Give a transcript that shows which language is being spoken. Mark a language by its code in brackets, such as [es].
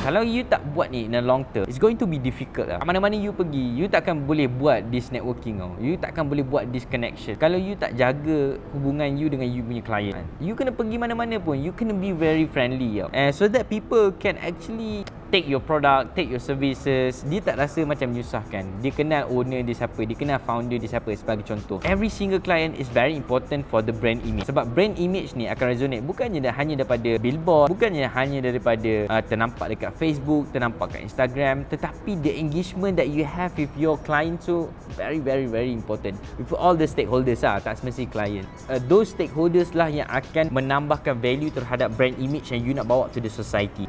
[ms] Kalau [en] you [ms] tak buat ni [en] in the long term, it's going to be difficult lah. [ms] Mana-mana you pergi, you takkan boleh buat [en] this networking [ms] tau. You takkan boleh buat [en] this connection [ms] kalau you tak jaga hubungan you dengan you punya client. You kena pergi mana-mana pun, you kena [en] be very friendly [ms] tau. [en] And so that people can actually take your product, take your services. [ms] Dia tak rasa macam menyusahkan. Dia kenal owner dia siapa, dia kenal founder dia siapa sebagai contoh. [en] Every single client is very important for the brand image. [ms] Sebab brand image ni akan resonate bukannya hanya daripada billboard, bukannya hanya daripada ternampak dekat Facebook, ternampak kat Instagram, tetapi [en] the engagement that you have with your client [ms] tu very important. [en] With all the stakeholders lah, [ms] tak semestinya [en] client. Those stakeholders lah [ms] yang akan menambahkan [en] value terhadap brand image yang you [ms] nak bawa [en] to the society.